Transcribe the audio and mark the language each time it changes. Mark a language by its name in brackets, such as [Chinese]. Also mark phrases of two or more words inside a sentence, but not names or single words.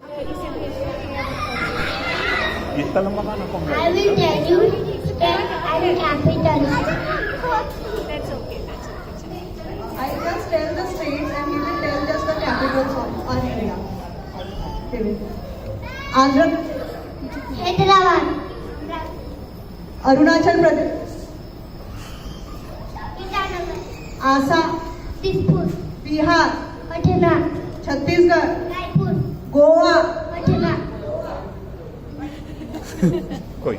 [English] Esta la makana kung I will tell you state and capitals. That's okay. That's okay. I just tell the states and he will tell just the capitals of our area. Andhra Pradesh, Hyderabad, Arunachal Pradesh, Itanagar, Assam, Tirupur, Bihar, Patna, Chhattisgarh, Raipur, Goa, Patna, Koi.